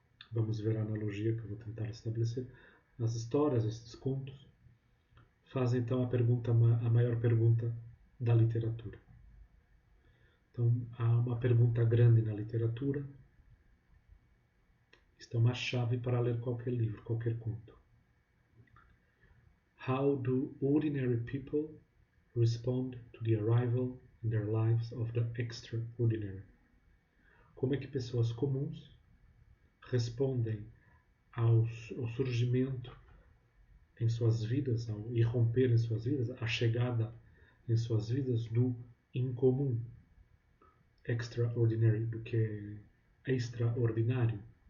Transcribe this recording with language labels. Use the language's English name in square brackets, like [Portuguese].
[Portuguese] vamos ver a analogia que eu vou tentar estabelecer, as histórias, esses contos, fazem então a maior pergunta da literatura. Então há uma pergunta grande na literatura, isto é uma chave para ler qualquer livro, qualquer conto. [English] How do ordinary people respond to the arrival in their lives of the extraordinary? [Portuguese] Como é que pessoas comuns respondem ao surgimento em suas vidas, ao irromper em suas vidas, à chegada em suas vidas do incomum, extraordinary, do que é extraordinário.